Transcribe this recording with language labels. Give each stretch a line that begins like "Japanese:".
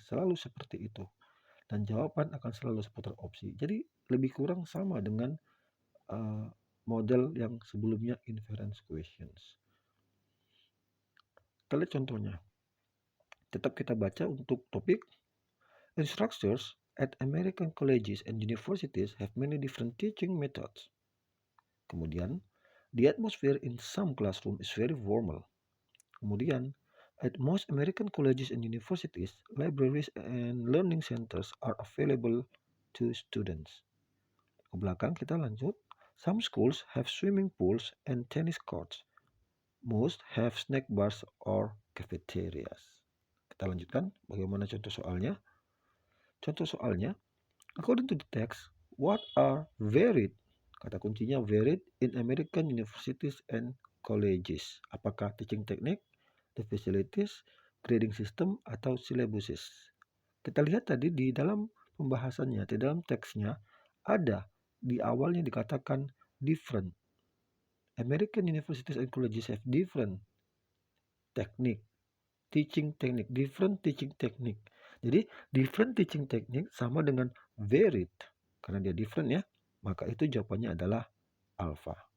Indonesian: Selalu seperti itu. Dan jawaban akan selalu seputar opsi. Jadi lebih kurang sama dengan model yang sebelumnya inference questions. Kita lihat contohnya. Tetap kita baca untuk topik.
English: Instructors at American colleges and universities have many different teaching methods.
Indonesian: Kemudian,
English: the atmosphere in some classrooms is very formal.
Indonesian: Kemudian,
English: at most American colleges and universities, libraries and learning centers are available to students.
Indonesian: Ke belakang kita lanjut.
English: Some schools have swimming pools and tennis courts. Most have snack bars or cafeterias.
Indonesian: Kita lanjutkan bagaimana contoh soalnya. Contoh soalnya,
English: according to the text, what are varied?
Indonesian: Kata kuncinya
English: varied in American universities and colleges.
Indonesian: Apakah
English: teaching technique, the facilities, grading system, atau syllabuses?
Indonesian: Kita lihat tadi di dalam pembahasannya, di dalam teksnya, ada di awalnya dikatakan different.
English: American universities and colleges have different technique, teaching technique, different teaching technique.
Indonesian: Jadi
English: different teaching technique
Indonesian: sama dengan varied. Karena dia different ya, maka itu jawabannya adalah alpha.